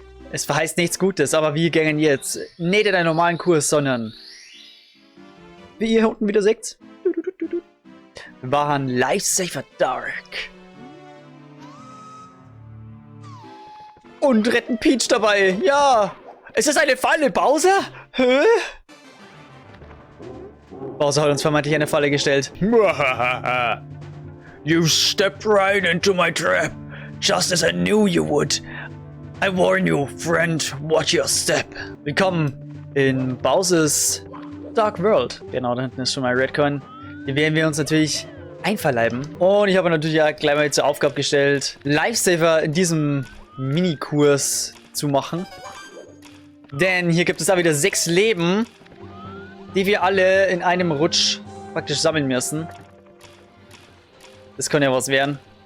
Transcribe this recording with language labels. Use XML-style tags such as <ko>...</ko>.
<de>Es verheißt nichts Gutes, aber wir gehen jetzt nicht in einen normalen Kurs, sondern wie ihr hier unten wieder seht, wir machen Lifesaver Dark. Und retten Peach dabei, ja! Ist das eine Falle, Bowser? Hä? Bowser hat uns vermeintlich eine Falle gestellt.</de> <en>You stepped right into my trap, just as I knew you would. I warn you, friend, watch your step.</en> <de>Willkommen in Bowser's Dark World. Genau, da hinten ist schon mal Redcoin. Die werden wir uns natürlich einverleiben. Und ich habe natürlich ja gleich mal zur Aufgabe gestellt, Lifesaver in diesem Minikurs zu machen. Denn hier gibt es da wieder 6 Leben, die wir alle in einem Rutsch praktisch sammeln müssen. Das kann ja was werden.</de>